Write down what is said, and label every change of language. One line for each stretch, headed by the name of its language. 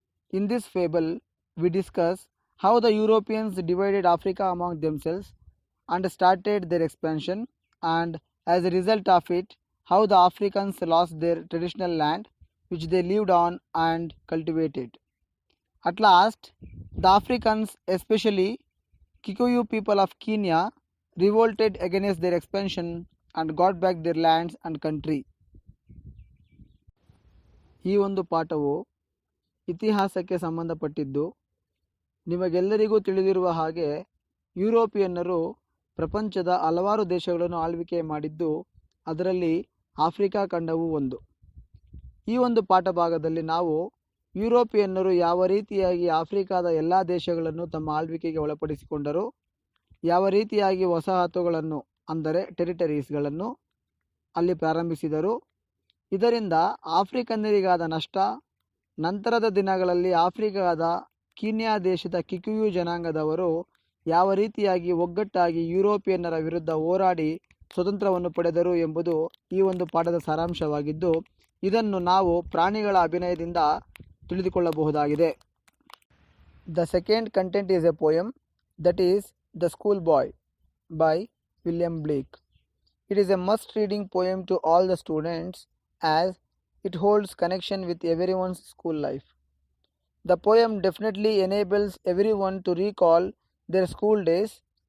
English: In this fable, we discuss how the Europeans divided Africa among themselves and started their expansion, and as a result of it, how the Africans lost their traditional land which they lived on and cultivated. At last, the Africans, especially Kikuyu people of Kenya, revolted against their expansion and got back their lands and country.
Kannada: ಈ ಒಂದು ಪಾಠವು ಇತಿಹಾಸಕ್ಕೆ ಸಂಬಂಧಪಟ್ಟಿದ್ದು. ನಿಮಗೆಲ್ಲರಿಗೂ ತಿಳಿದಿರುವ ಹಾಗೆ ಯುರೋಪಿಯನ್ನರು ಪ್ರಪಂಚದ ಹಲವಾರು ದೇಶಗಳನ್ನು ಆಳ್ವಿಕೆ ಮಾಡಿದ್ದು, ಅದರಲ್ಲಿ ಆಫ್ರಿಕಾ ಖಂಡವು ಒಂದು. ಈ ಒಂದು ಪಾಠ ಭಾಗದಲ್ಲಿ ನಾವು ಯುರೋಪಿಯನ್ನರು ಯಾವ ರೀತಿಯಾಗಿ ಆಫ್ರಿಕಾದ ಎಲ್ಲ ದೇಶಗಳನ್ನು ತಮ್ಮ ಆಳ್ವಿಕೆಗೆ ಒಳಪಡಿಸಿಕೊಂಡರು, ಯಾವ ರೀತಿಯಾಗಿ ವಸಾಹತುಗಳನ್ನು ಅಂದರೆ ಟೆರಿಟರೀಸ್ಗಳನ್ನು ಅಲ್ಲಿ ಪ್ರಾರಂಭಿಸಿದರು, ಇದರಿಂದ ಆಫ್ರಿಕನ್ನರಿಗಾದ ನಷ್ಟ, ನಂತರದ ದಿನಗಳಲ್ಲಿ ಆಫ್ರಿಕಾದ ಕೀನ್ಯಾ ದೇಶದ ಕಿಕುಯು ಜನಾಂಗದವರು ಯಾವ ರೀತಿಯಾಗಿ ಒಗ್ಗಟ್ಟಾಗಿ ಯುರೋಪಿಯನ್ನರ ವಿರುದ್ಧ ಹೋರಾಡಿ ಸ್ವತಂತ್ರವನ್ನು ಪಡೆದರು ಎಂಬುದು ಈ ಒಂದು ಪಾಠದ ಸಾರಾಂಶವಾಗಿದ್ದು, ಇದನ್ನು ನಾವು ಪ್ರಾಣಿಗಳ ಅಭಿನಯದಿಂದ ತಿಳಿದುಕೊಳ್ಳಬಹುದಾಗಿದೆ.
English: The second content is a poem, that is The Schoolboy by William Blake. It is a must-reading poem to all the students as it holds connection with everyone's school life. The poem definitely enables everyone to recall their school days.